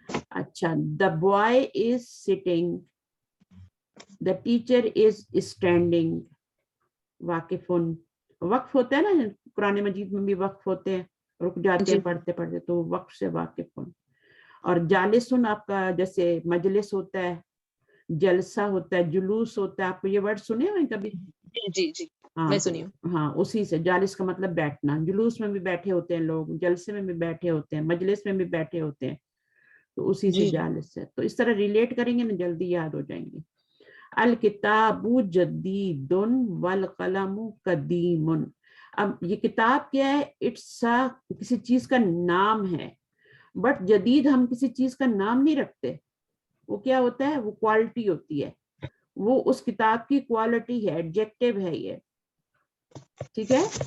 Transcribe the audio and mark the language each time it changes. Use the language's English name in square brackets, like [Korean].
[English] اچھا, the boy is sitting, the teacher is standing. [Urdu] واقفن, وقف ہوتا ہے نا, قرآن مجید میں بھی وقف ہوتے ہیں, رک جاتے ہیں پڑھتے پڑھتے, تو وقف سے واقف ہوں. اور جالسن آپ کا جیسے مجلس ہوتا ہے, جلسہ ہوتا ہے, جلوس ہوتا ہے. آپ کو یہ ورڈ سنے ہوئے کبھی؟ جی جی, میں سنی ہوں. ہاں, اسی سے جالس کا مطلب بیٹھنا. جلوس میں بھی بیٹھے ہوتے ہیں لوگ, جلسے میں بھی بیٹھے ہوتے ہیں, مجلس میں بھی بیٹھے ہوتے ہیں, تو اسی سے جالس ہے. تو اس طرح ریلیٹ کریں گے نا, جلدی یاد ہو جائیں گے. [Arabic] الکتاب جدید والقلم قدیم. [Urdu] اب یہ کتاب کیا ہے؟ اٹس کسی چیز کا نام ہے، بٹ جدید ہم کسی چیز کا نام نہیں رکھتے. وہ کیا ہوتا ہے؟ وہ کوالٹی ہوتی ہے، وہ اس کتاب کی کوالٹی ہے، ایڈجیکٹو ہے یہ. ٹھیک ہے